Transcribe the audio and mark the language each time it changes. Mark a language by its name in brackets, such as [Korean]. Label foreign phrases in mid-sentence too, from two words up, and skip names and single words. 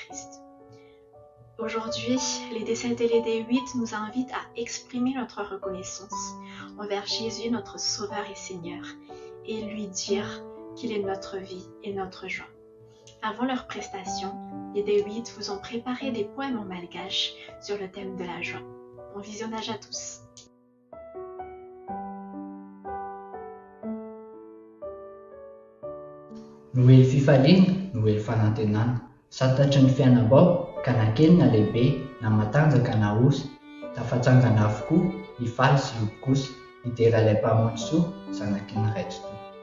[French] » Aujourd'hui, les D7 et les D8 nous invitent à exprimer notre reconnaissance envers Jésus, notre Sauveur et Seigneur, et lui dire qu'il est notre vie et notre joie. Avant leur prestation, les D8 vous ont préparé des poèmes en malgache sur le thème de la joie. Bon visionnage à tous. [Malagasy] Noely fifaliana, noely fanantenana, santatry ny fiainam-bao ka na kely na lehibe, na matanjaka na osy, tafatsangana avokoa ifaly sy lobo kosa, idera ilay mpamono soa, zanaky ny raitro toa.